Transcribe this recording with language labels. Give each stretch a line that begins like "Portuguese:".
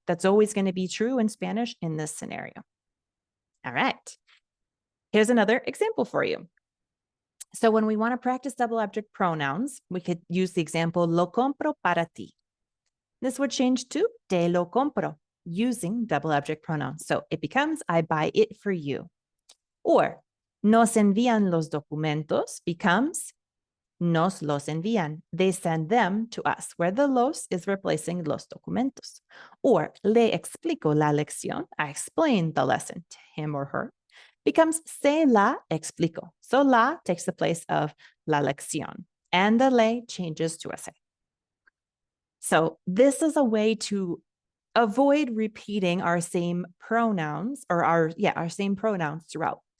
English: That's always going to be true in Spanish in this scenario. All right. Here's another example for you. So when we want to practice double object pronouns, we could use the example,
Spanish: lo compro para ti.
English: This would change to
Spanish: te lo compro
English: using double object pronouns. So it becomes, I buy it for you.
Spanish: Or nos envían los documentos becomes, nos los envían.
English: They send them to us, where the los is replacing
Spanish: los documentos. Or le explico la lección.
English: I explain the lesson to him or her. Becomes
Spanish: se la explico.
English: So la takes the place of
Spanish: la lección,
English: and the le changes to a se. So this is a way to avoid repeating our same pronouns or our same pronouns throughout.